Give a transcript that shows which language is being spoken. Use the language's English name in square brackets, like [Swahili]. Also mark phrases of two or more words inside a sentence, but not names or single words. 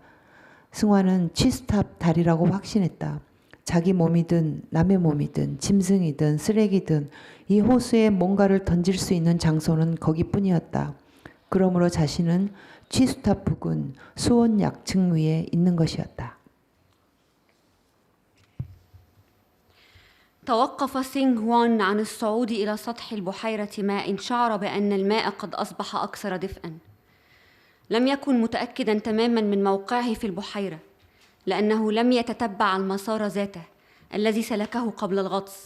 [Korean] 승화는 취스탑 다리라고 확신했다. 자기 몸이든 남의 몸이든 짐승이든 쓰레기든 이 호수에 뭔가를 던질 수 있는 장소는 거기뿐이었다. 그러므로 자신은 취스탑 부근 수온 약층 위에 있는 것이었다. [Arabic] توقف سينغ وان عن الصعود إلى سطح البحيرة ما إن شعر بأن الماء قد أصبح أكثر دفئا. لم يكن متأكدا تماما من موقعه في البحيرة لأنه لم يتتبع المسار ذاته الذي سلكه قبل الغطس.